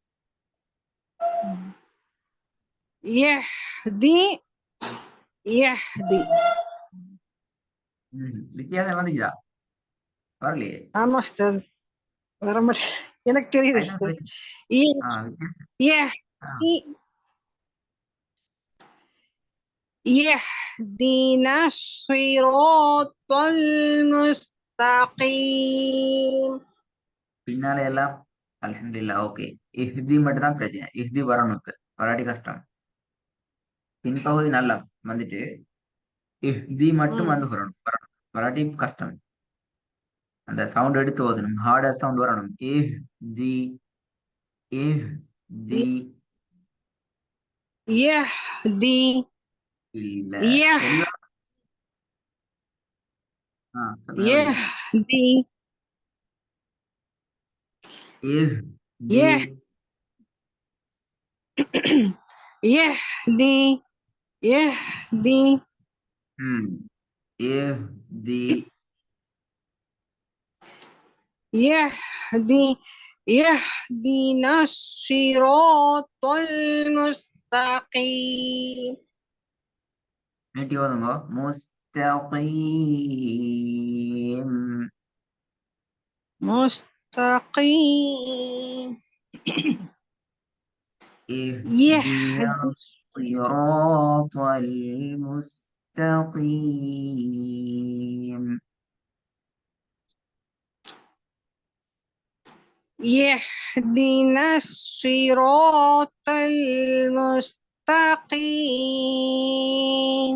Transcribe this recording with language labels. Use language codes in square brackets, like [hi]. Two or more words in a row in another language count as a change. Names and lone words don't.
[ar] يهدي يهدي. [ta] வித்தியாசம் வந்துச்சுதா? வரலையே. ஆமா உஸ்தாத், வர மாட்டேன். எனக்கு தெரியுது என்ன உஸ்தாத். பிரச்சனை? வித்தியாசம். [ar] يهدي يهدينا الصراط المستقيم. [ta] பின்னால எல்லாம் அல்ஹம்துலில்லாஹ் ஓகே. இஹ்தி மட்டும் தான் பிரச்சனை. இஹ்தி வரணும். இப்ப வராட்டி கஷ்டம். பின்பகுதி நல்லா வந்துட்டு இஹ்தி மட்டும் வந்து வரணும். வராட்டி கஷ்டம். அந்த சவுண்ட் எடுத்து ஓதணும். ஹார்டா சவுண்ட் வரணும். [ar] اهدي اهدي يهدي [ta] இல்ல [ar] يه [ta] எல்லாம் சொல்லுங்க அப்படியே. [ar] يهدي இஹ்தி يه يهدي يهدي ம் இஹ்தி يهدي يهدينا الصراط المستقيم. [ta] நீட்டி ஓதுங்க. முஸ்தகீம் [ar] مستقيم. اهدنا يهدي الصراط المستقيم. يهدينا الصراط المستقيم.